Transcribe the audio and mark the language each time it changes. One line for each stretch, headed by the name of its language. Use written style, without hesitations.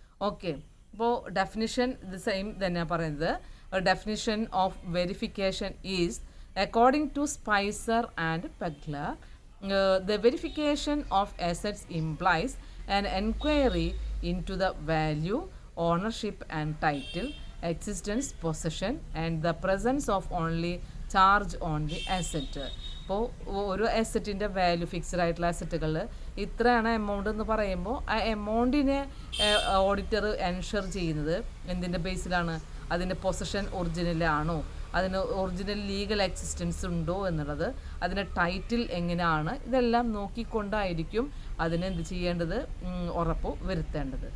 Malayalam: Okay, അപ്പോൾ definition ഇത് same തന്നെയാണ് പറയുന്നത്.
English: Definition of verification is according to Spicer and Pegler, the verification of assets implies an enquiry into the value, ownership and title, existence, possession and the presence of only charge on the asset.
Malayalam: അപ്പോൾ ഒരു അസറ്റിൻ്റെ value, fixed ആയിട്ടുള്ള അസറ്റുകളിൽ ഇത്രയാണ് amount എന്ന് പറയുമ്പോൾ ആ എമൗണ്ടിനെ auditor ensure ചെയ്യുന്നത് എന്തിൻ്റെ ബേസിലാണ്, അതിൻ്റെ പൊസഷൻ ഒറിജിനലാണോ, അതിന് ഒറിജിനൽ ലീഗൽ എക്സിസ്റ്റൻസ് ഉണ്ടോ എന്നുള്ളത്, അതിൻ്റെ ടൈറ്റിൽ എങ്ങനെയാണ്, ഇതെല്ലാം നോക്കിക്കൊണ്ടായിരിക്കും അതിനെന്ത് ചെയ്യേണ്ടത്, ഉറപ്പ് വരുത്തേണ്ടത്.